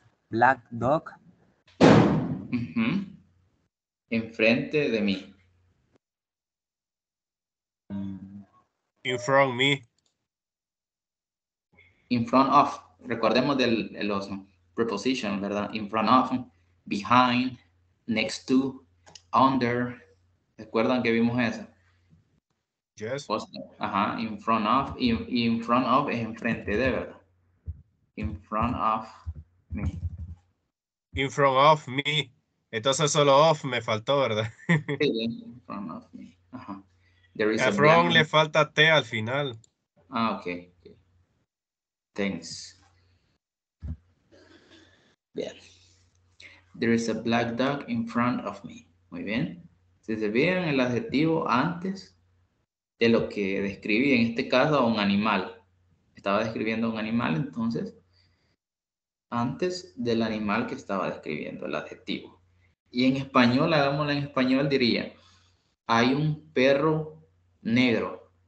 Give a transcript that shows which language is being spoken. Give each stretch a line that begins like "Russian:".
English: Black dog.
Spanish: Enfrente de mí.
English: In front of me. In front of.
Spanish: Recordemos de los prepositions, ¿verdad?
English: In front of, behind, next to, under.
Spanish: ¿Recuerdan que vimos eso?
English: Yes. Ajá, in front of. In front of
Spanish: es enfrente de, ¿verdad?
English: In front of me. In front of me.
Spanish: Entonces solo
English: off me
Spanish: faltó, ¿verdad? Sí,
English: in front of me. Ajá. There is A a from black...
Spanish: le falta T al final.
English: Ok. Thanks.
Spanish: Bien.
English: There is a black dog in front of me.
Spanish: Muy bien. Si se fijan el adjetivo antes de lo que describí, en este caso a un animal. Estaba describiendo a un animal, entonces antes del animal que estaba describiendo, el adjetivo. Y en español, hagámoslo en español, diría, hay un perro negro.